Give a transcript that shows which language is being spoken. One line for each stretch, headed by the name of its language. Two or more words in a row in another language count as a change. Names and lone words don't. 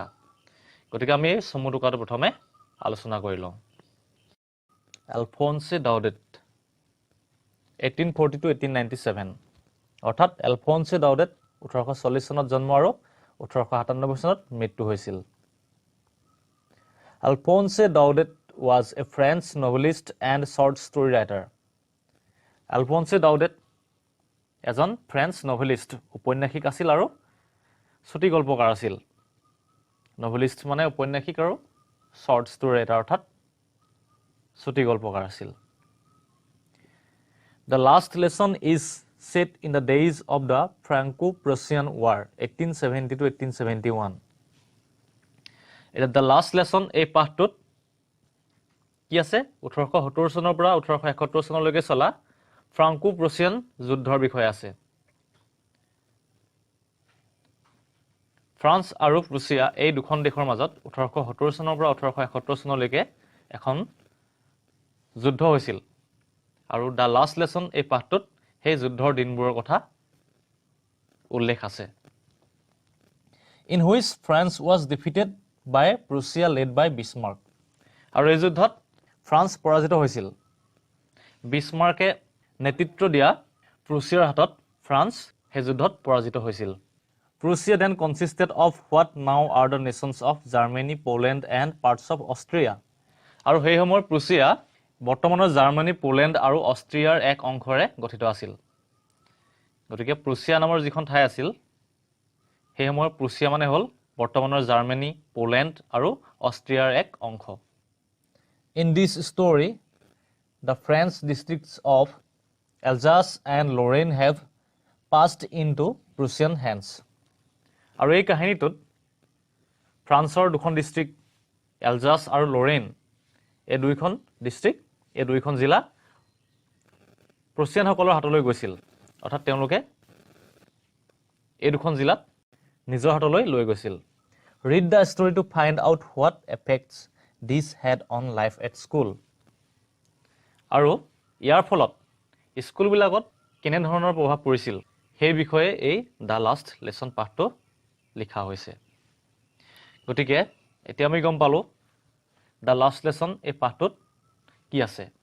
Assamese: গতিকে আমি এই চমু টোকাটো প্ৰথমে আলোচনা কৰি লওঁ। এলফনছে ডাউডেট 1840 to 1897 অৰ্থাৎ এলফনছে ডাউডেট 1840 চনত জন্ম আৰু 1897 চনত মৃত্যু হৈছিল।
English: এলফনছে ডাউডেট was a French novelist and short story writer.
Assamese: এলফনছে ডাউডেট এজন
English: French novelist
Assamese: উপন্যাসিক আছিল আৰু ছুটি গল্পকাৰ আছিল। নভেলিষ্ট মানে উপন্যাসিক আৰু
English: short story writer
Assamese: অৰ্থাৎ ছুটি গল্পকাৰ আছিল।
English: The Last Lesson is set in the days of the Franco-Prussian War 1870 to 1871.
Assamese: The Last Lesson এই পাঠটোত কি আছে 1870 চনৰ পৰা 1871 চনলৈকে চলা ফ্ৰাংকো-প্ৰুছিয়ান যুদ্ধৰ বিষয়ে আছে। ফ্ৰান্স আৰু প্ৰুছিয়া এই দুখন দেশৰ মাজত 1870 চনৰ পৰা 1871 চনলৈকে এখন যুদ্ধ হৈছিল আৰু দ্য লাষ্ট লেসন এই পাঠটোত সেই যুদ্ধৰ দিনবোৰৰ কথা উল্লেখ আছে।
English: In which France was defeated by Prussia led by Bismarck.
Assamese: আৰু এই যুদ্ধত ফ্ৰান্স পৰাজিত হৈছিল। বিছমাৰ্কে নেতৃত্ব দিয়া প্ৰুছিয়াৰ হাতত ফ্ৰান্স সেই যুদ্ধত পৰাজিত হৈছিল।
English: Prussia then consisted of what now are the nations of Germany, Poland and parts of Austria.
Assamese: আৰু সেই সময়ৰ প্ৰুছিয়া বৰ্তমানৰ জাৰ্মানী, পোলেণ্ড আৰু অষ্ট্ৰিয়াৰ এক অংশৰে গঠিত আছিল। গতিকে প্ৰুছিয়া নামৰ যিখন ঠাই আছিল সেই সময়ৰ প্ৰুছিয়া মানে হ'ল বৰ্তমানৰ জাৰ্মানী, পোলেণ্ড আৰু অষ্ট্ৰিয়াৰ এক অংশ।
English: In this story, the French districts of Alsace and Lorraine have passed into Prussian hands.
Assamese: আৰু এই কাহিনীটোত ফ্ৰান্সৰ দুখন ডিষ্ট্ৰিক্ট এলজাছ আৰু লৰেইন এই দুইখন জিলা প্ৰুছিয়ানসকলৰ হাতলৈ গৈছিল। অৰ্থাৎ তেওঁলোকে এই দুখন জিলাত নিজৰ হাতলৈ লৈ গৈছিল।
English: Read the story to find out what effects this had on life at school.
Assamese: আৰু ইয়াৰ ফলত স্কুলবিলাকত কেনেধৰণৰ প্ৰভাৱ পৰিছিল সেই বিষয়ে এই দ্য লাষ্ট লেসন পাঠটো লিখা হৈছে। গতিকে এতিয়া আমি গম পালো দ্য লাষ্ট লেসন এই পাঠটোত কি আছে।